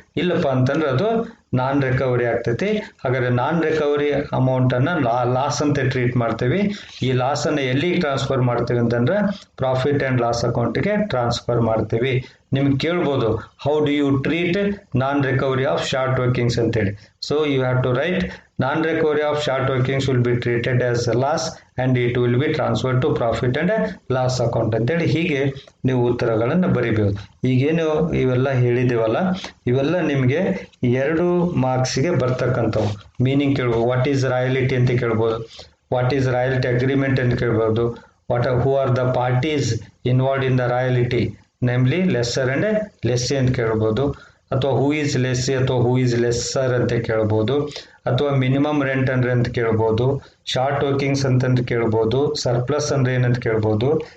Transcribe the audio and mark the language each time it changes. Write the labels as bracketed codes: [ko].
[kn] ಇಲ್ಲಪ್ಪ ಅಂತಂದ್ರೆ ಅದು ನಾನ್ ರಿಕವರಿ ಆಗ್ತೈತಿ. ಹಾಗಾದರೆ ನಾನ್ ರಿಕವರಿ ಅಮೌಂಟನ್ನು ಲಾಸ್ ಅಂತ ಟ್ರೀಟ್ ಮಾಡ್ತೀವಿ. ಈ ಲಾಸನ್ನು ಎಲ್ಲಿಗೆ ಟ್ರಾನ್ಸ್ಫರ್ ಮಾಡ್ತೀವಿ ಅಂತಂದ್ರೆ ಪ್ರಾಫಿಟ್ ಆ್ಯಂಡ್ ಲಾಸ್ ಅಕೌಂಟಿಗೆ ಟ್ರಾನ್ಸ್ಫರ್ ಮಾಡ್ತೀವಿ. ನಿಮ್ಗೆ ಕೇಳ್ಬೋದು [en] How do you treat non recovery of short workings ಅಂತೇಳಿ. So you have to write Non-recovery of short workings will be treated as a loss and it will be transferred to profit and loss account [kn] ಅಂತೇಳಿ ಹೀಗೆ ನೀವು ಉತ್ತರಗಳನ್ನು ಬರಿಬಹುದು. ಈಗೇನು ಇವೆಲ್ಲ ಹೇಳಿದೇವಲ್ಲ, ಇವೆಲ್ಲ ನಿಮಗೆ 2 ಮಾರ್ಕ್ಸ್ಗೆ ಬರ್ತಕ್ಕಂಥವು. Meaning ಕೇಳ್ಬೋದು, [en] what is royalty [kn] ಅಂತ ಕೇಳ್ಬೋದು, [en] what is royalty agreement [kn] ಅಂತ ಕೇಳ್ಬೋದು, [en] who are the parties involved in the royalty, namely lessor and lessee [kn] ಅಂತ ಕೇಳ್ಬೋದು, ಅಥವಾ [en] who is lessee [kn] ಅಥವಾ [en] who is lessor [kn] ಅಂತ ಕೇಳ್ಬೋದು, ಅಥವಾ ಮಿನಿಮಮ್ ರೆಂಟ್ ಅಂದ್ರೆ ಅಂತ ಕೇಳ್ಬೋದು, ಶಾರ್ಟ್ ವರ್ಕಿಂಗ್ಸ್ ಅಂತಂತ ಕೇಳ್ಬೋದು, ಸರ್ಪ್ಲಸ್ ಅಂದ್ರೆ ಏನಂತ ಕೇಳ್ಬೋದು,